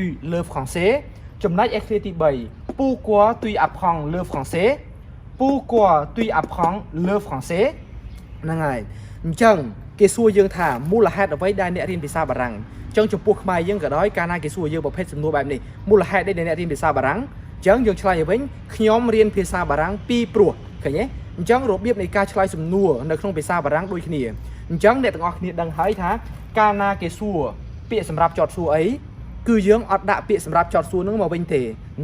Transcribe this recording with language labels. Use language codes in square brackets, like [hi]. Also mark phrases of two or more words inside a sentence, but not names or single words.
[fr] le français [km] ចំណែកឯឃ្លាទី3 [fr] pourquoi tu apprends le français pourquoi tu apprends le français [km] ហ្នឹងហើយអញ្ចឹងគេសួរយើងថាមូលហេតុអ្វីដែលអ្នករៀនភាសាបារាំងអញ្ចឹងចំពោះខ្មែរយើងក៏ដោយកាលណាគេសួរយើងប្រភេទសំណួរបែបនេះមូលហេតុដែលអ្នករៀនភាសាបារាំងអញ្ចឹងយើងឆ្លើយវិញខ្ញុំរៀនភាសាបារាំង ពីព្រោះឃើញទេអញ្ចឹងរបៀបនៃការឆ្លើយសំណួរនៅក្នុងភាសាបារាំងដូចគ្នាអញ្ចឹងអ្នកទាំងអស់គ្នាដឹងហើយថាកាលណាគេសួរពាក្យសម្រាប់ចោទសួរអីគឺយើងអត់ដាក់ពាក្យសម្រាប់ចោទសួរនឹងមកវិញទេអ